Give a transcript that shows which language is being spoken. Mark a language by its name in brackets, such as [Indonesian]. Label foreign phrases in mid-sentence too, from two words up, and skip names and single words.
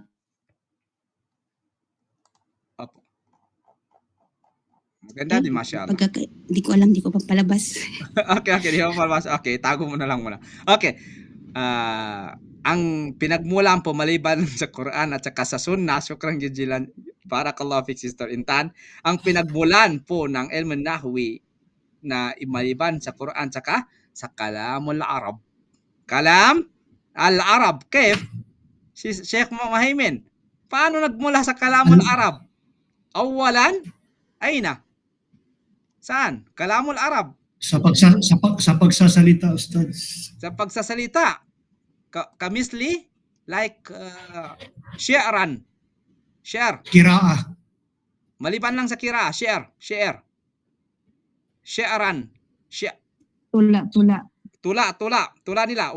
[Filipino] Opo. Maganda din, mashallah. Di ko alam, di ko papalabas. Okay, di mo palabas. Okay, tago mo na lang muna. Okay. Ang pinagmulan po maliban sa Quran at saka sa Sunnah, [Arabic] شكرا جزيلا، بارك الله فيك, [Filipino] Sister Intan, ang pinagmulan po ng [Arabic] علم النحو [Filipino] na maliban sa Quran at saka sa [Arabic] كلام العرب. كلام العرب. كيف? Si Sheikh Mahimin, [Filipino] paano nagmula sa [Arabic] كلام العرب? أولا، أين? Saan? كلام العرب. [Filipino] Sa pagsasalita, Ustaz. Sa pagsasalita. Kamisli, like syi'ran. [Arabic] Share. Kiraah. [Filipino] Maliban lang sa kira, share. Syi'ran. Tula nila.